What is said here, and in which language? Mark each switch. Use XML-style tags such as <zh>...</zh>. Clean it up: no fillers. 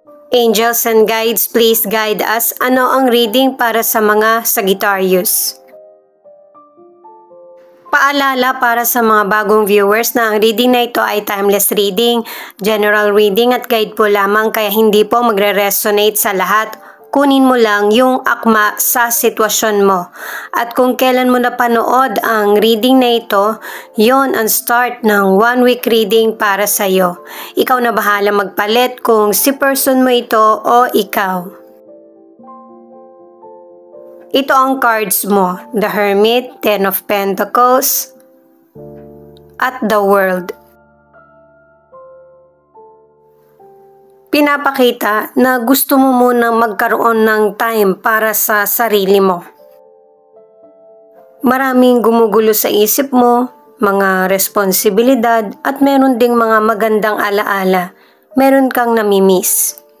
<en>Angels and guides, please guide us.</en> <tl>Ano ang reading para sa mga Sagittarius? Paalala para sa mga bagong viewers na ang reading na ito ay timeless reading, general reading at guide po lamang kaya hindi po magre-resonate sa lahat. Kunin mo lang yung akma sa sitwasyon mo. At kung kailan mo napanood ang reading na ito, yon ang start ng 1 week reading para sa iyo. Ikaw na bahala magpalit kung si person mo ito o ikaw. Ito ang cards mo, the Hermit, Ten of Pentacles, at the World. Pinapakita na gusto mo munang magkaroon ng time para sa sarili mo. Maraming gumugulo sa isip mo, mga responsibilidad at meron ding mga magandang alaala, meron kang namimiss.</tl>